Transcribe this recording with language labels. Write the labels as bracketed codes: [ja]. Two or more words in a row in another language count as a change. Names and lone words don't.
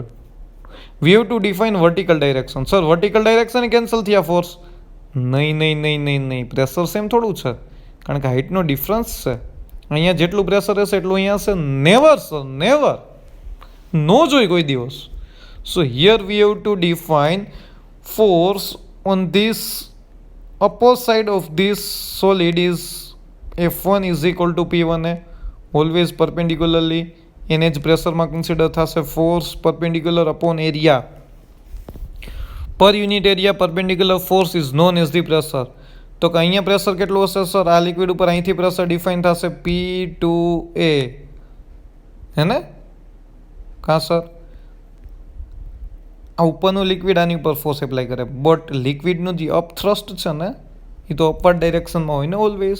[en] We have to define vertical direction. [gu] સર [en] vertical direction cancel [gu] થયા ફોર્સ? નહીં, [en] pressure same [gu] થોડું છે, કારણ કે હાઇટનો ડિફરન્સ છે. અહીંયા જેટલું પ્રેશર હશે એટલું અહીંયા હશે? [en] never sir, never. [gu] નો જોઈ કોઈ દિવસ. [en] so here we have to define force on this upper side of this solid is F1 is equal to P1A, always perpendicularly. [gu] એને જ પ્રેશરમાં કન્સિડર થશે. [en] force perpendicular upon area. per unit area perpendicular force is known as the pressure. [gu] તો કે અહીંયા પ્રેશર કેટલું હશે સર? આ લિક્વિડ ઉપર અહીંથી [en] pressure define [gu] થશે P2A, હે ને? કાં સર? આ ઉપરનું લિક્વિડ આની ઉપર [en] force apply [gu] કરે, બટ લિક્વિડનું જે અપથ્રસ્ટ છે ને એ તો અપવર્ડ ડાયરેક્શનમાં હોય ને ઓલવેઝ.